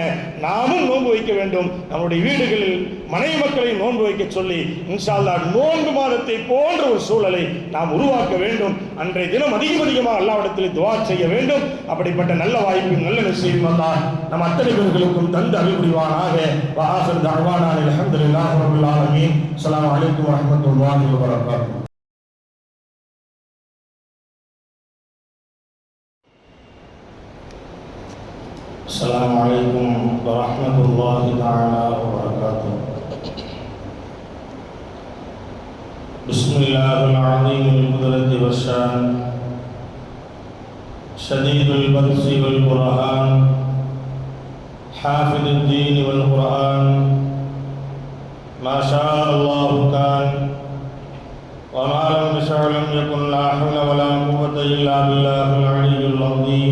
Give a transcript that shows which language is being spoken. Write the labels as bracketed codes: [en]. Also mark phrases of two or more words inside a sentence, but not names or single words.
[ta] நாமும் நோன்பு வைக்க வேண்டும், நம்முடைய வீடுகளில் மனைவி மக்களை நோன்பு வைக்க சொல்லி [ar] إن شاء الله [ta] நோன்பு மாதத்தை போன்ற ஒரு சூழலை நாம் உருவாக்க வேண்டும். அன்றைய தினம் அதிகமாக அல்லாஹ்விடத்தில் துஆ செய்ய வேண்டும். அப்படிப்பட்ட நல்ல வாய்ப்பு, நல்ல நசீபும் அல்லாஹ் நம் அத்தனை பேர்களுக்கும் தந்து அருள் புரிவானாக. [ar] وآخر دعوانا الحمد لله رب العالمين. السلام عليكم ورحمة الله وبركاته. السلام عليكم ورحمة الله تعالى وبركاته. بسم الله العظيم القدرة والشان، شديد البطش والبرهان، حافظ الدين والقرآن، ما شاء الله كان، وما لم يشأ لم يكن، لا حول ولا قوة إلا بالله العلي العظيم.